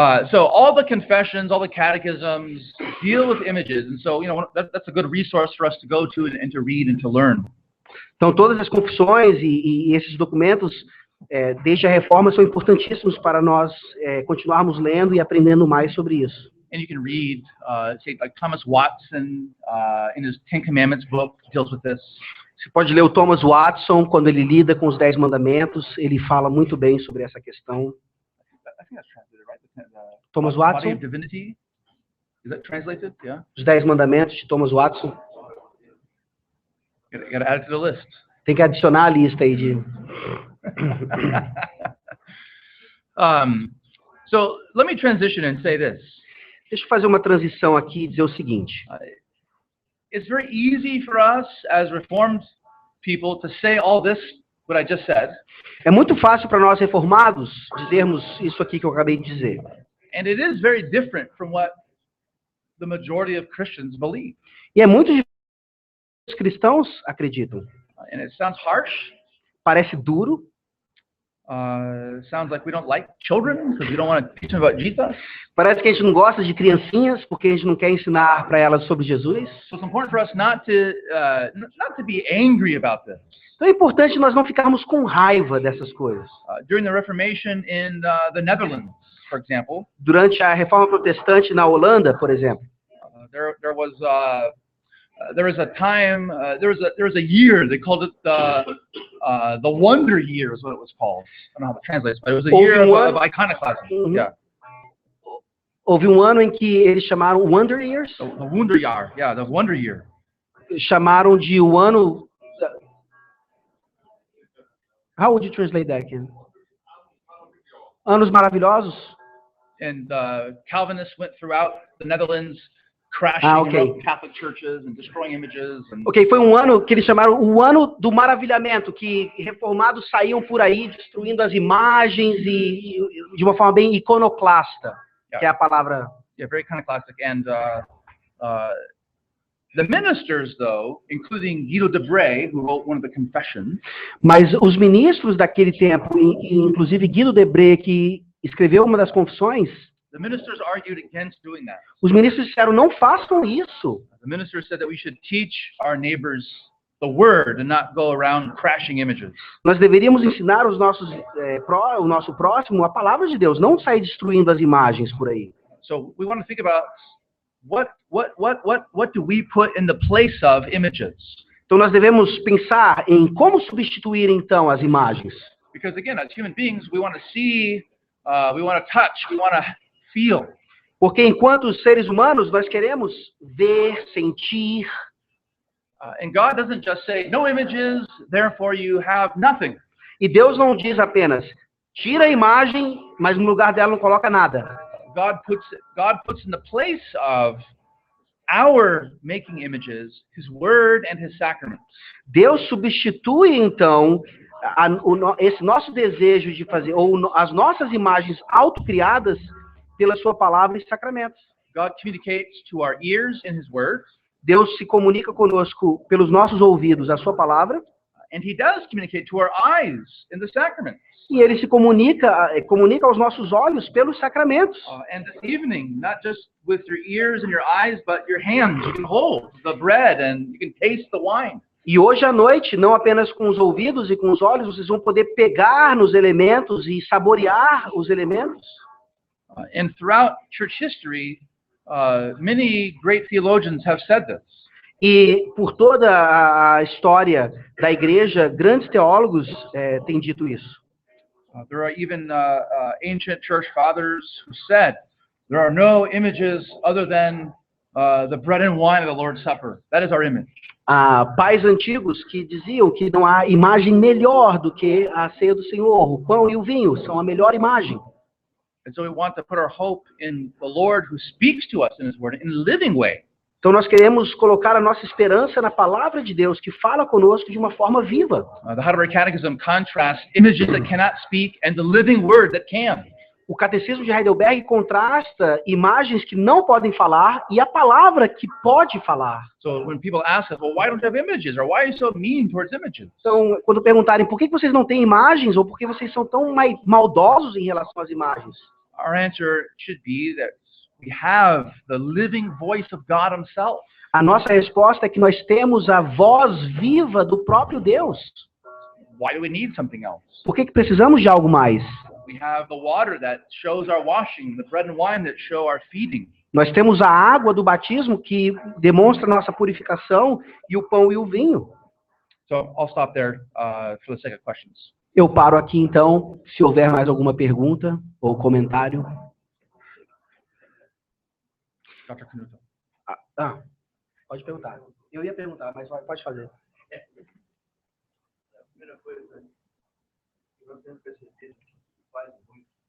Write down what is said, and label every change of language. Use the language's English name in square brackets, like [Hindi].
[English] So all the confessions, all the catechisms deal with images, and so that's a good resource for us to go to and to read and to learn. [Portuguese] Então todas as confissões e esses documentos desde a Reforma são importantíssimos para nós continuarmos lendo e aprendendo mais sobre isso. [English] And you can read, say, like Thomas Watson in his Ten Commandments book deals with this. [Portuguese] Você pode ler o Thomas Watson quando ele lida com os 10 mandamentos, ele fala muito bem sobre essa questão. [English] I think that's translated, right? Thomas Watson. Body of Divinity. Is that translated? Yeah. [Portuguese] Os 10 mandamentos de Thomas Watson. [English] You got to add it to the list. [Portuguese] Tem que adicionar a lista aí de. [English] So let me transition and say this. [Portuguese] Deixa eu fazer uma transição aqui e dizer o seguinte. [English] It's very easy for us as Reformed people to say all this, what I just said. [Portuguese] É muito fácil para nós reformados dizermos isso aqui que eu acabei de dizer. [English] And it is very different from what the majority of Christians believe. [Portuguese] E é muito diferente do que os cristãos acreditam. [English] And it sounds harsh. [Portuguese] Parece duro. [English] Sounds like we don't like children because we don't want to teach them about Jesus. [Portuguese] Parece que a gente não gosta de criancinhas porque a gente não quer ensinar para elas sobre Jesus. [English] So it's important for us not to be angry about this. [Portuguese] Então é importante nós não ficarmos com raiva dessas coisas. [English] During the Reformation in the Netherlands, for example, [Portuguese] Durante a Reforma Protestante na Holanda, por exemplo, [English] there was a time, there was a year, they called it the Wonder Year is what it was called. I don't know how to translate it, but it was a year of iconoclasm. Yeah. [Portuguese] Houve um ano em que eles chamaram Wonder Years. [English] The Wonder Year, yeah, the Wonder Year. [Portuguese] Chamaram de o ano... [English] How would you translate that, Ken? [Portuguese] Anos maravilhosos? [English] And Calvinists went throughout the Netherlands crashing Catholic churches and destroying images. [Portuguese] Ok, foi um ano que eles chamaram o ano do maravilhamento, que reformados saíam por aí destruindo as imagens e de uma forma bem iconoclasta, que é a palavra. [English] Yeah, very iconoclastic. And the ministers, though, including Guido de Brès, who wrote one of the confessions. [Portuguese] Mas os ministros daquele tempo, inclusive Guido de Brès, que escreveu uma das confissões, [English] the ministers argued against doing that. [Portuguese] Os ministros disseram, não façam isso. [English] The ministers said that we should teach our neighbors the word and not go around crashing images. [Portuguese] Nós deveríamos ensinar o nosso próximo a palavra de Deus, não sair destruindo as imagens por aí. [English] So we want to think about what do we put in the place of images? [Portuguese] Então nós devemos pensar em como substituir então as imagens. [English] Because again, as human beings, we want to see, we want to touch, we want to feel. [Portuguese] Porque enquanto seres humanos nós queremos ver, sentir. [English] And God doesn't just say no images, therefore you have nothing. [Portuguese] E Deus não diz apenas tira a imagem, mas no lugar dela não coloca nada. [English] God puts in the place of our making images His word and His sacraments. [Portuguese] Deus substitui então esse nosso desejo de fazer ou as nossas imagens autocriadas pela sua palavra e sacramentos. [English] God communicates to our ears in His word. [Portuguese] Deus se comunica conosco pelos nossos ouvidos a sua palavra. [English] And He does communicate to our eyes in the sacraments. [Portuguese] E ele se comunica aos nossos olhos pelos sacramentos. [English] And this evening, not just with your ears and your eyes, but your hands, you can hold the bread and you can taste the wine. [Portuguese] E hoje à noite, não apenas com os ouvidos e com os olhos, vocês vão poder pegar nos elementos e saborear os elementos. [English] And throughout church history, many great theologians have said this. [Portuguese] E por toda a história da igreja, grandes teólogos têm dito isso. [English] There are even ancient church fathers who said there are no images other than the bread and wine of the Lord's Supper. That is our image. [Portuguese] Há pais antigos que diziam que não há imagem melhor do que a ceia do Senhor. O pão e o vinho são a melhor imagem. [English] And so we want to put our hope in the Lord who speaks to us in His Word in a living way. [Portuguese] Então nós queremos colocar a nossa esperança na palavra de Deus que fala conosco de uma forma viva. [English] The Heidelberg Catechism contrasts images that cannot speak and the living Word that can. [Portuguese] O Catecismo de Heidelberg contrasta imagens que não podem falar e a palavra que pode falar. [English] So when people ask us, well, why don't you have images? Or why are you so mean towards images? [Portuguese] Então, quando perguntarem por que vocês não têm imagens ou por que vocês são tão maldosos em relação às imagens, [English] our answer should be that we have the living voice of God Himself. [Portuguese] A nossa resposta é que nós temos a voz viva do próprio Deus. [English] Why do we need something else? [Portuguese] Por que precisamos de algo mais? [English] We have the water that shows our washing, the bread and wine that show our feeding. [Portuguese] Nós temos a água do batismo que demonstra nossa purificação e o pão e o vinho. [English] So I'll stop there for the sake of questions. [Portuguese] Eu paro aqui então, se houver mais alguma pergunta ou comentário. Dr. Canuto. Pode perguntar. Eu ia perguntar, mas pode fazer. A primeira coisa que nós temos percebido que faz muito